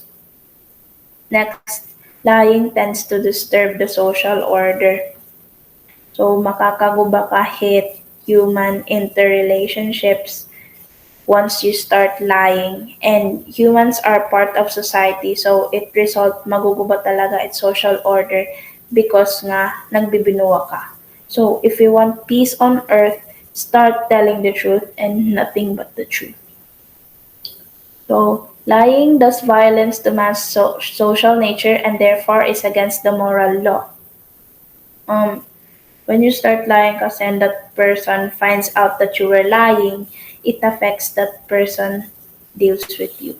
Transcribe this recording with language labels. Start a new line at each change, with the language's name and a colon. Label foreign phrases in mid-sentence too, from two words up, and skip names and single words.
English: Next, lying tends to disturb the social order. So,
Waray: makakaguba kahit
English: human interrelationships once you start lying. And humans are part of society, so it result
Waray: maguguba talaga
English: its social order because
Waray: nga nagbibinuwa ka.
English: So, if you want peace on earth, start telling the truth and nothing but the truth. So, lying does violence to man's social nature and therefore is against the moral law. Um, when you start lying kasi and that person finds out that you were lying, it affects that person deals with you.